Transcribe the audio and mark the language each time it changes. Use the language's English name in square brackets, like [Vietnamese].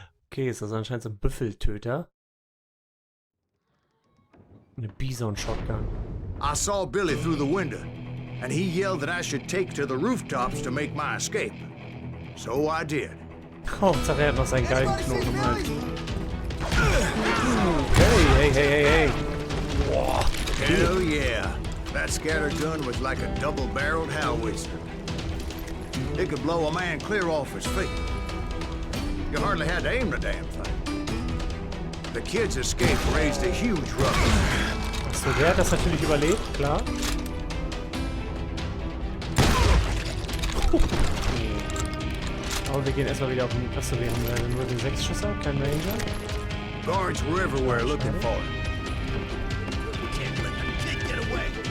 [German] Okay, ist das anscheinend so ein Büffeltöter. Eine Bison-Shotgun. [English] I saw Billy through the window, and he yelled that I should take to the rooftops to make my escape. So I did. [German] Hauptsache er hat noch seinen Galgenknoten im Hals. Hey, hey, hey, hey, hey. Boah. [English] Hell yeah. That scatter gun was like a double-barreled howitzer. It could blow a man clear off his feet. You hardly had to aim the damn thing. The kid's escape raised a huge ruckus. [German] So, der hat das natürlich überlebt, klar. Aber wir gehen erstmal wieder auf den... Achso, wir haben nur den 6-Schusser, kein Ranger. [English] Guards were everywhere looking for him. Can't let the kid get away.